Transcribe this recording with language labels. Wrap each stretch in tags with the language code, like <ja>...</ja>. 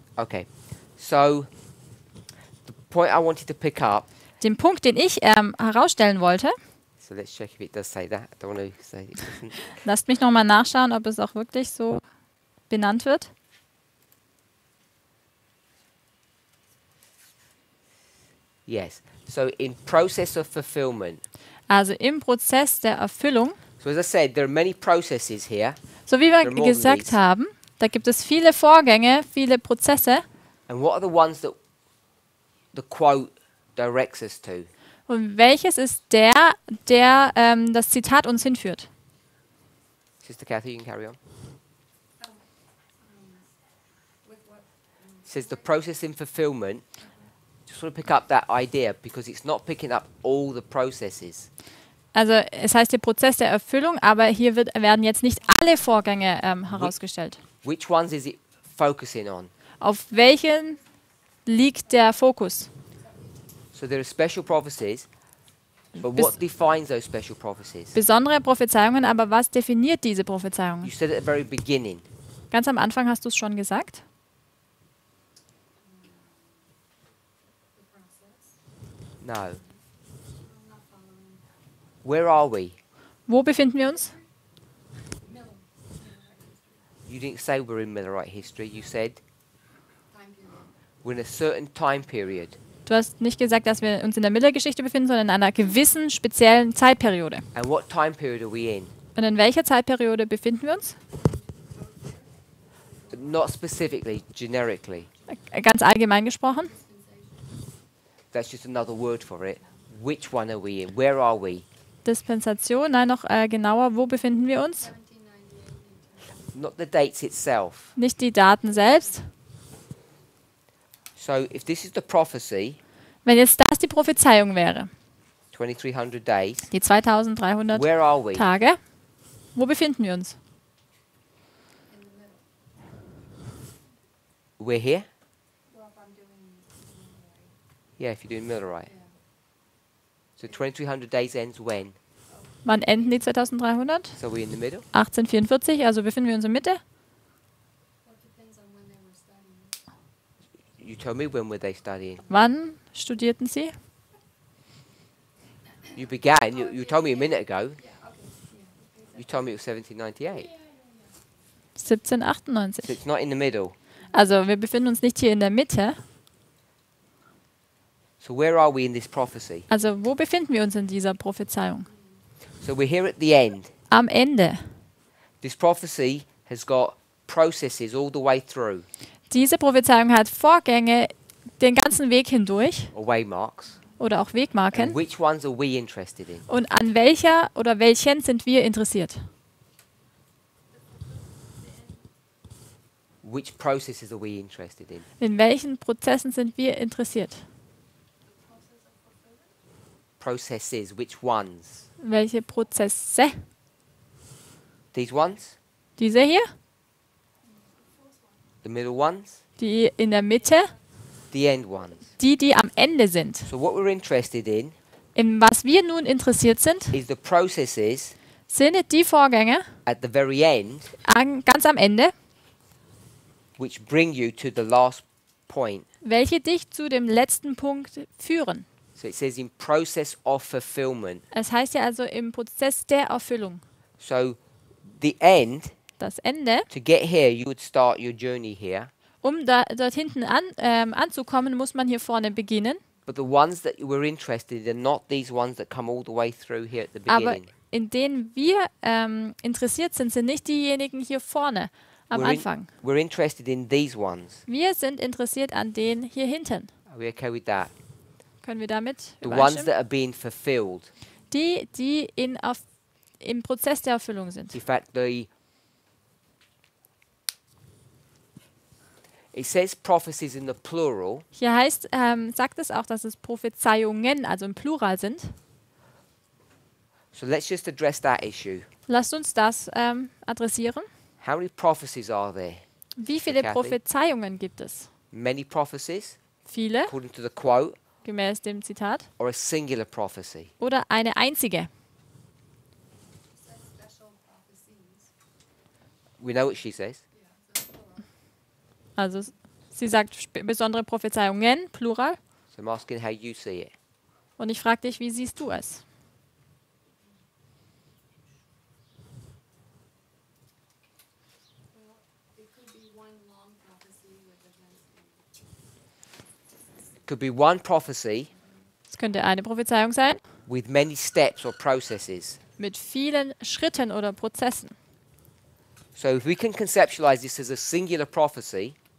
<en>Okay, so the point I wanted to pick up,</en> <de>Den Punkt, den ich herausstellen wollte,</de> <en>so let's check if it does say that. I don't want to say it doesn't.</en> <de>lasst mich nochmal nachschauen, ob es auch wirklich so benannt wird.</de> <en>Yes, so in process of fulfillment.</en> <de>Also im Prozess der Erfüllung,</de> <en>So as I said, there are many processes here,</en> <de>so wie wir</de> <en>There are more than</en> <de>gesagt</de> <en>these.</en> <de>haben, da gibt es viele Vorgänge, viele Prozesse.</de> <en>and what are the ones that the quote directs us to?</en> <de>Und welches ist der das Zitat uns hinführt?</de> <en>Sister Kathy, you can carry on. With what? It says the process in fulfillment. Just want to pick up that idea because it's not picking up all the processes.</en> <de>Also es heißt der Prozess der Erfüllung, aber hier werden jetzt nicht alle Vorgänge herausgestellt.</de> <en>Which ones is it focusing on?</en> <de>Auf welchen liegt der Fokus?</de> <en>So there are special prophecies, but</en> <de>Bis-</de> <en>what defines those special prophecies?</en> <de>Besondere Prophezeiungen, aber was definiert diese Prophezeiungen?</de> <en>You said at the very beginning.</en> <de>Ganz am Anfang hast du es schon gesagt.</de> <en>No. I'm not following. Where are we?</en> <de>Wo befinden wir uns?</de> <en>Middle. You didn't say we're in Millerite history. You said Time period. we're in a certain time period.</en> <de>Du hast nicht gesagt, dass wir uns in der Mittelgeschichte befinden, sondern in einer gewissen speziellen Zeitperiode.</de> <en>And what time period are we in?</en> <de>Und in welcher Zeitperiode befinden wir uns?</de> <en>Not specifically, generically.</en> <de>Ganz allgemein gesprochen.</de> <en>That's just another word for it. Which one are we in? Where are we?</en> <de>Dispensation, nein, noch genauer, wo befinden wir uns?</de> <en>1798 Not the dates itself.</en> <de>Nicht die Daten selbst.</de> <en>So if this is the prophecy,</en> <de>Wenn jetzt das die Prophezeiung wäre,</de> <en>2300 days,</en> <de>die 2300</de> <en>where are we?</en> <de>Tage, wo befinden wir uns?</de> <en>in the middle. We're here? Well, if I'm doing right. Yeah, if you're doing Millerite. Yeah. So 2300 days ends when?</en> <de>Wann enden die 2300?</de> <en>So we're in the middle?</en> <de>1844, also befinden wir uns in der Mitte.</de> <en>Well, it depends on when they were studying. You told me when were they studying?</en> <de>Wann studierten Sie?</de> <en>You began, you told me a minute ago. Yeah, okay. Yeah. You told me it was 1798. 1798. So it's not in the middle.</en> <de>Also wir befinden uns nicht hier in der Mitte.</de> <en>So where are we in this prophecy?</en> <de>Also wo befinden wir uns in dieser Prophezeiung?</de> <en>So we're here at the end.</en> <de>Am Ende.</de> <en>This prophecy has got processes all the way through,</en> <de>Diese Prophezeiung hat Vorgänge den ganzen Weg hindurch</de> <en>or waymarks.</en> <de>oder auch</de> <en>And</en> <de>Wegmarken.</de> <en>which ones are we interested in?</en> <de>Und an welcher oder welchen sind wir interessiert?</de> <en>Which processes are we interested in?</en> <de>In welchen Prozessen sind wir interessiert?</de> <en>Processes, which ones?</en> <de>Welche Prozesse?</de> <en>These ones?</en> <de>Diese hier?</de> <en>The middle ones?</en> <de>Die in der Mitte?</de> <en>The end ones?</en> <de>Die am Ende sind.</de> <en>So what we're interested in</en> <de>In was wir nun interessiert sind,</de> <en>is the processes</en> <de>sind die Vorgänge</de> <en>at the very end</en> <de>ganz am Ende,</de> <en>which bring you to the last point.</en> <de>welche dich zu dem letzten Punkt führen.</de> <en>So it says in process of fulfillment.</en> <de>Es heißt ja also im Prozess der Erfüllung.</de> <en>So the end,</en> <de>Das Ende,</de> <en>to get here, you would start your journey here.</en> <de>um dort hinten anzukommen, muss man hier vorne beginnen.</de> <en>But the ones that we're interested in are not these ones that come all the way through here at the</en> <de>Aber</de> <en>beginning.</en> <de>in denen wir interessiert sind, sind nicht diejenigen hier vorne am Anfang.</de> <en>We're interested in these ones.</en> <de>Wir sind interessiert an denen hier hinten.</de> <en>Are we okay with that?</en> <de>Können wir damit</de> <en>The ones</en> <de>übereinstimmen?</de> <en>that are being fulfilled.</en> <de>Die im Prozess der Erfüllung sind.</de> <en>In fact, it says prophecies in the plural,</en> <de>Hier heißt, sagt es auch, dass es Prophezeiungen, also im Plural sind.</de> <en>so let's just address that issue.</en> <de>Lasst uns das adressieren.</de> <en>How many prophecies are there?</en> <de>Wie viele</de> <en>Kathy?</en> <de>Prophezeiungen gibt es?</de> <en>Many prophecies,</en> <de>Viele,</de> <en>according to the quote,</en> <de>gemäß dem Zitat,</de> <en>or a singular prophecy?</en> <de>oder eine einzige?</de> <en>Said special prophecies. We know what she says. Yeah, so plural.</en> <de>Also sie sagt besondere Prophezeiungen, Plural.</de> <en>So I'm asking how you see it.</en> <de>Und ich frage dich, wie siehst du es?</de> <en>Well, it could be one long prophecy with events in Could be one prophecy</en> <de>Es könnte eine Prophezeiung sein,</de> <en>with many steps or processes.</en> <de>mit vielen Schritten oder Prozessen.</de> <en>So if we can conceptualize this as a singular prophecy,</en>